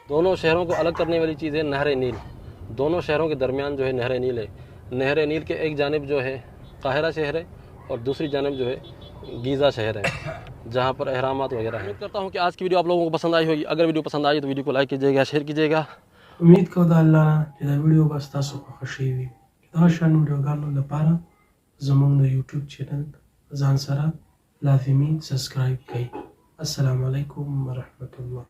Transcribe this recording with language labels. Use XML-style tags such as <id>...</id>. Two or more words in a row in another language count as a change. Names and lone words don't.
<ur>دونوں شہروں کو الگ کرنے والی چیز ہے نہر نیل۔ دونوں شہروں کے درمیان جو ہے نہر نیل ہے. نہر نیل کے ایک جانب جو ہے قاہرہ شہر ہے اور دوسری جانب جو ہے گیزہ شہر ہے، جہاں پر اہرامات وغیرہ ہیں. امید کرتا ہوں کہ آج کی ویڈیو آپ لوگوں کو پسند آئی ہوگی۔ اگر ویڈیو پسند آئی تو ویڈیو کو لائک کیجیے گا، شیئر کیجیے گا.</ur> <ps>उम्मीद कोم د الله چې دا ویډیو به تاسو خوښ شي وي. دا شان ویډیوګانو لپاره زموږ د یوټیوب چینل ځان سره لازمي سبسکرایب کړئ.</ps> <ar>السلام علیکم ورحمت الله.</ar>